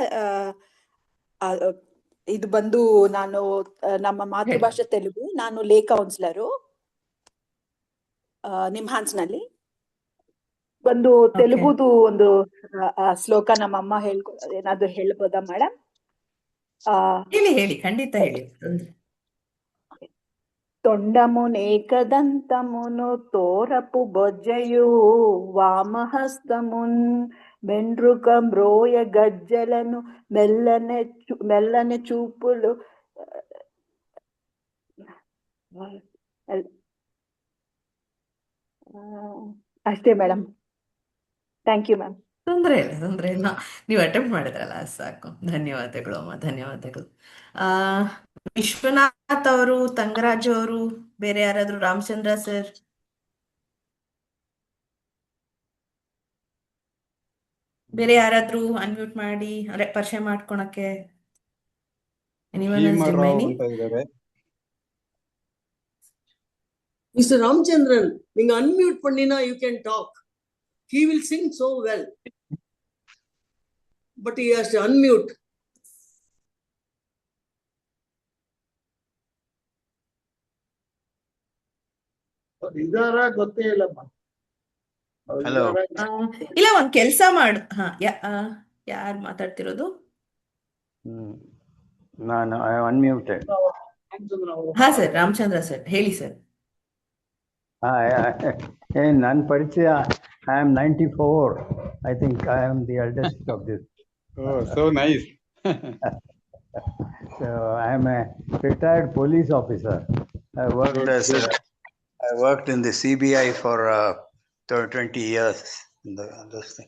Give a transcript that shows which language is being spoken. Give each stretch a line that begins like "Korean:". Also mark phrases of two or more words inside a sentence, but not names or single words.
Kannada: ಇದು ಬಂದು ನಾನು ನಮ್ಮ ಮಾತೃಭಾಷೆ ತೆಲುಗು. ನಾನು
English: lay counsellor
Kannada: ನಿಮ್ಹಾನ್ಸ್ನಲ್ಲಿ. ಒಂದು ತೆಲುಗುದು ಒಂದು ಶ್ಲೋಕ ನಮ್ಮಮ್ಮ ಏನಾದ್ರು ಹೇಳ್ಬೋದಾ ಮೇಡಮ್? ಹೇಳಿ ಖಂಡಿತ ಹೇಳಿ.
Telugu: తొండమునేకదంతమును తోరపు బొజ్జయు వామహస్తమున్ మెండ్రుక మ్రోయ గజ్జలను మెల్లనే చూపులు.
Kannada: ಅಷ್ಟೇ ಮೇಡಮ್.
English: thank you ma'am.
Kannada: ತೊಂದ್ರೆ ಇಲ್ಲ, ನೀವು ಅಟೆಂಪ್ಟ್ ಮಾಡಿದ್ರಲ್ಲ ಸಾಕು. ಧನ್ಯವಾದಗಳು ಅಮ್ಮ, ಧನ್ಯವಾದಗಳು. ವಿಶ್ವನಾಥ್ ಅವರು, ತಂಗರಾಜ್ ಅವರು, ಬೇರೆ ಯಾರಾದ್ರೂ? ರಾಮಚಂದ್ರ ಸರ್, ಬೇರೆ ಯಾರಾದ್ರೂ ಅನ್ಮ್ಯೂಟ್ ಮಾಡಿ ಅಂದ್ರೆ ಪರಿಚಯ ಮಾಡ್ಕೊಳಕ್ಕೆ?
Tamil: Mr. Ramchandran, நீங்க unmute பண்ணினா
English: you can talk. He will sing so well, but he has to unmute.
Kannada: ಇದಾರ ಗೊತ್ತೇ ಇಲ್ಲಮ್ಮ. ಹಲೋ, ಇಲ್ಲ ಒಂದ್ ಕೆಲ್ಸ ಮಾಡು. ಯಾರು ಮಾತಾಡ್ತಿರೋದು? ನಾನು ಅನ್ಮ್ಯೂಟೆಡ್. ಹಾ ಸರ್, ರಾಮಚಂದ್ರ ಸರ್ ಹೇಳಿ ಸರ್. ನನ್ನ ಪರಿಚಯ,
English: I am 94. I think I am the eldest of this. Oh, so nice. So I am a retired police officer. I worked in the CBI for 20 years in this thing.